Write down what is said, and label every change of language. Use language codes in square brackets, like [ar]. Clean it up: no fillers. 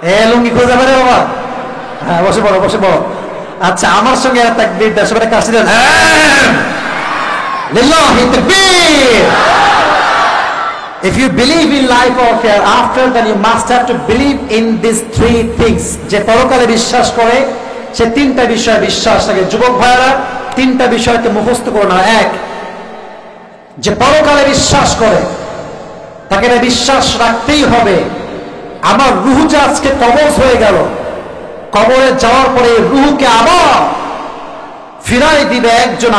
[bn] লুঙ্গি খুঁজে যাবে রে বাবা। হ্যাঁ বসে পড়ো, বসে পড়ো। আচ্ছা আমার সঙ্গে তাকবীর দাও, সবাই কাছে দেন। লিল্লাহি তাকবীর। [en] If you believe in life or hereafter, then you must have to believe in these 3 things. [bn] যে পরকালে বিশ্বাস করে সে 3টা বিষয়ে বিশ্বাস রাখে। যুবক ভাইরা 3টা বিষয়কে মুখস্থ করো না। 1, যে পরকালে বিশ্বাস করে তাকে এটা বিশ্বাস রাখতেই হবে, আমার রূহ যে আজকে কবজ হয়ে গেল, কবরে যাওয়ার পরে রূহকে আবার ফিরাই দিবে একজন।